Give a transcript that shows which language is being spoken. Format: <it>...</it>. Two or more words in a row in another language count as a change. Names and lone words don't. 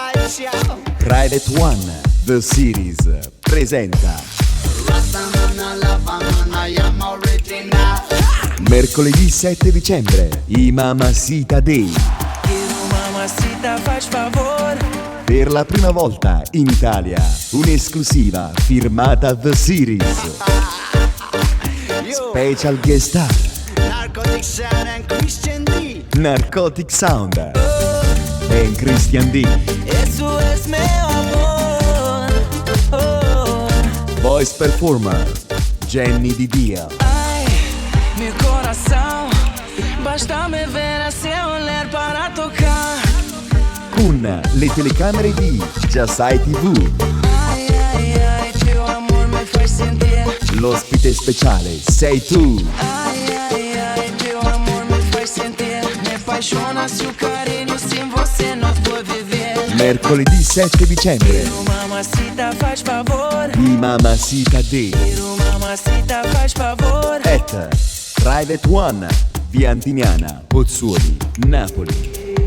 <it>Private One, The Series, presenta mercoledì 7 dicembre, i Mamacita Day.</it> <pt>Mamacita, faz favor.</pt> <it>Per la prima volta in Italia, un'esclusiva firmata The Series.</it> <en>Special guest star Narcotic Sound and Christian D.</en> <it>Narcotic Sound e Christian D.</it> <es>Eso es</es> <pt>meu amor. Oh.</pt> <en>Voice performer Jenny Di Dio. Ai,</en> <pt>meu coração, basta me ver a seu olhar para tocar.</pt> <it>Con le telecamere di Giasai TV. Ai, ai, ai,</it> <pt>teu amor me faz sentir.</pt> <it>L'ospite speciale sei tu. Ai, ai, ai,</it> <pt>teu amor me faz sentir. Me apaixona seu carinho, sem você não vou viver.</pt> <it>Mercoledì 7 dicembre,</it> <pt>Quero mamacita, faz favor.</pt> <it>i Mamacita Day.</it> <pt>Quero mamacita, faz favor.</pt> <en>At Private One,</en> <it>Via Antiniana, Pozzuoli, Napoli.</it>